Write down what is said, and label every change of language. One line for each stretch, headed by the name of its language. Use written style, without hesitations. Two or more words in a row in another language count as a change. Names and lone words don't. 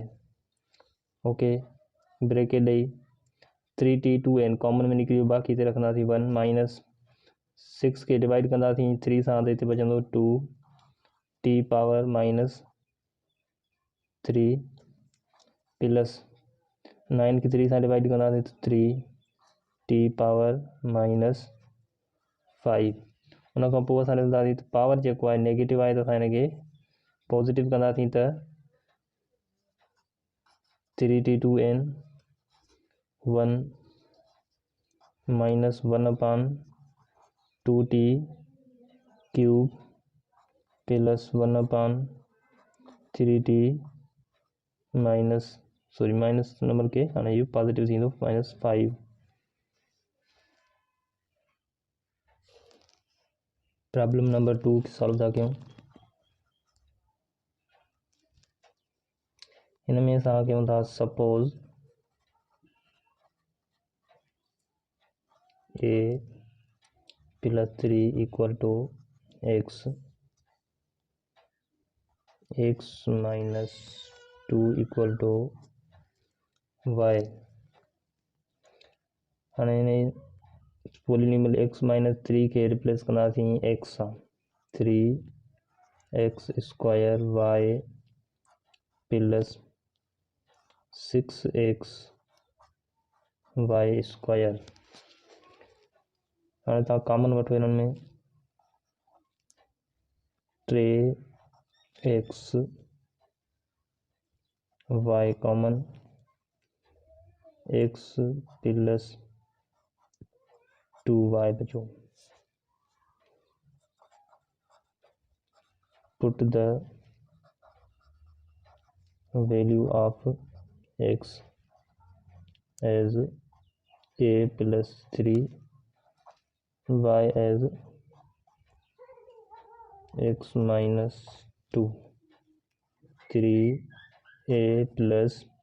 Sindhi: ओके, ब्रेकेट ॾेई 3t 2n कॉमन में निकिरी वियो, बाक़ी हिते रखंदासीं 1 माइनस 6 खे डिवाइड कंदासीं 3 सां त हिते बचंदो 2t
English: power minus 3 plus 9
Sindhi: खे 3 सां डिवाइड कंदासीं त 3t
English: power minus 5.
Sindhi: हुन खां पोइ असां ॾिसंदासीं त पावर जेको आहे नेगेटिव आहे त असां हिनखे पॉज़िटिव कंदासीं त 3t 2n 1
English: minus 1 upon 2t cube plus 1 upon 3t minus number
Sindhi: के हाणे इहो पॉज़िटिव थींदो
English: minus 5. problem number 2 solve
Sindhi: था कयूं। हिन में असां कयूं था
English: suppose a plus 3 equal to x minus 2 equal to y.
Sindhi: हाणे हिन
English: polynomial x minus 3
Sindhi: के रिप्लेस कंदासीं x सां
English: 3x square y plus 6x y square.
Sindhi: हाणे तव्हां कॉमन वठो हिननि में 3x y कॉमन
English: x plus 2y
Sindhi: बचो।
English: put the value of x as a plus 3 y as x minus 2 3a plus